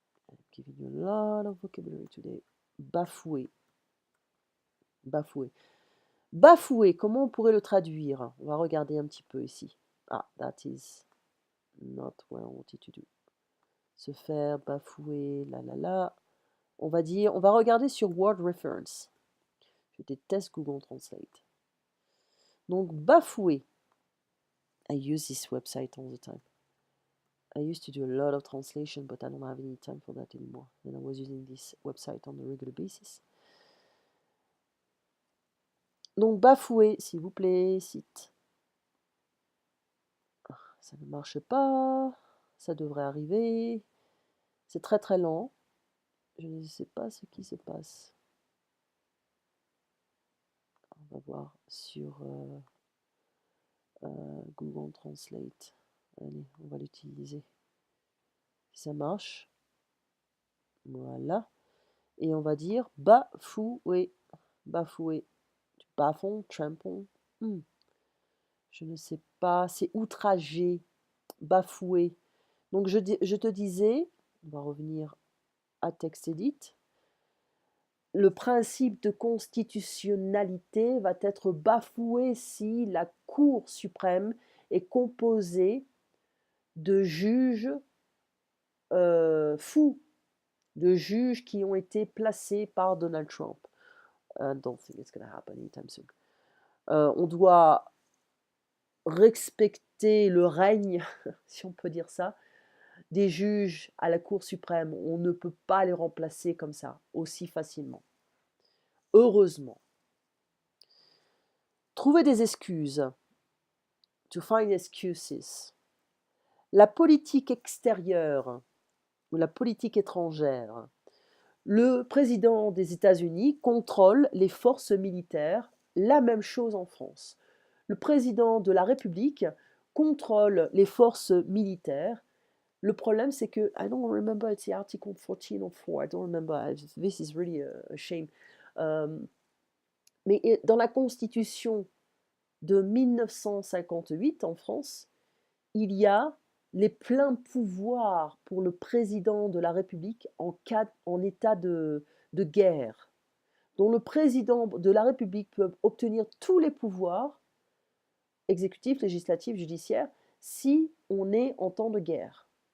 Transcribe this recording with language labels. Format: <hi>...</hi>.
<en>I'm giving you a lot of vocabulary today.</en> <fr>Bafoué. Bafoué. Bafoué, comment on pourrait le traduire? On va regarder un petit peu ici.</fr> <en>Ah, that is not what I wanted to do.</en> <fr>Se faire bafouer, la. On va regarder sur Word Reference. Je déteste Google Translate. Donc, bafouer.</fr> <en>I use this website all the time. I used to do a lot of translation, but I don't have any time for that anymore. And I was using this website on a regular basis.</en> <fr>Donc, bafouer, s'il vous plaît, site. Ça ne marche pas. Ça devrait arriver. C'est très très lent. Je ne sais pas ce qui se passe. On va voir sur Google Translate. Allez, on va l'utiliser. Si ça marche. Voilà. Et on va dire bafouer. Bafouer. Du bafon, trampon. Je ne sais pas. C'est outrager. Bafouer. Donc je te disais, on va revenir à TextEdit. Le principe de constitutionnalité va être bafoué si la Cour suprême est composée de juges fou de juges qui ont été placés par Donald Trump.</fr> <en>I don't think it's going to happen anytime soon.</en> <fr>On doit respecter le règne, si on peut dire ça, des juges à la Cour suprême. On ne peut pas les remplacer comme ça, aussi facilement. Heureusement. Trouver des excuses.</fr> <en>To find excuses.</en> <fr>La politique extérieure ou la politique étrangère. Le président des États-Unis contrôle les forces militaires, la même chose en France. Le président de la République contrôle les forces militaires. Le problème, c'est que,</fr> <en>I don't remember, it's the article 14 or 4, I don't remember, this is really a shame.</en> <fr>Mais dans la Constitution de 1958 en France, il y a les pleins pouvoirs pour le président de la République en état de guerre, dont le président de la République peut obtenir tous les pouvoirs exécutifs, législatifs, judiciaires, si on est en temps de guerre.</fr>